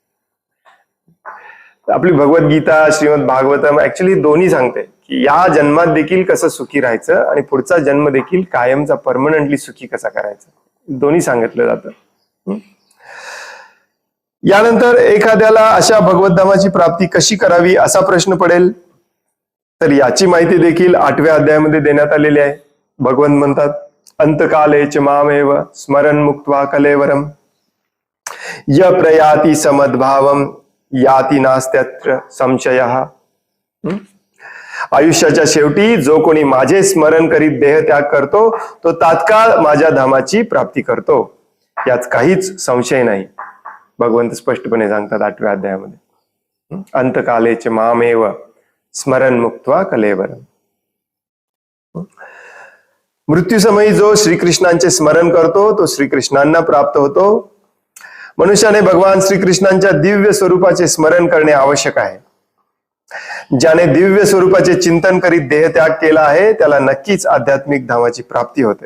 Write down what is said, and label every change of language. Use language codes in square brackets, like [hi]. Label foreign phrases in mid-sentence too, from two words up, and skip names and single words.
[mr] आपली भगवद्गीता, श्रीमद भागवतम ऍक्च्युली दोन्ही सांगते की या जन्मात देखील कसं सुखी राहायचं आणि पुढचा जन्म देखील कायमचा परमनंटली सुखी कसा करायचा, दोन्ही सांगितलं जातं. यानंतर एखाद्याला अशा भगवद्धामाची प्राप्ती कशी करावी असा प्रश्न पडेल, तर याची माहिती देखील 8व्या अध्यायामध्ये देण्यात आलेली आहे. भगवंत म्हणतात, [sa] अंतकाले च मामेव स्मरण मुक्त्वा कलेवरम य प्रयाति समद्भावम याति नास्त्यत्र संशयः. [mr] आयुष्याच्या शेवटी जो कोणी माझे स्मरण करीत देह त्याग करतो तो तात्काळ माझ्या धामाची प्राप्ती करतो, यात काहीच संशय नाही. भगवंत स्पष्टपणे सांगतात 8व्या अध्यायामध्ये, [sa] अंतकाले च मामेव स्मरण मुक्त्वा कलेवरम. [mr] मृत्यूसमयी जो श्रीकृष्णांचे स्मरण करतो तो श्रीकृष्णांना प्राप्त होतो. मनुष्याने भगवान श्रीकृष्णांच्या दिव्य स्वरूपाचे स्मरण करणे आवश्यक आहे. ज्याने दिव्य स्वरूपाचे चिंतन करीत देहत्याग केला आहे त्याला नक्कीच आध्यात्मिक धामाची प्राप्ती होते.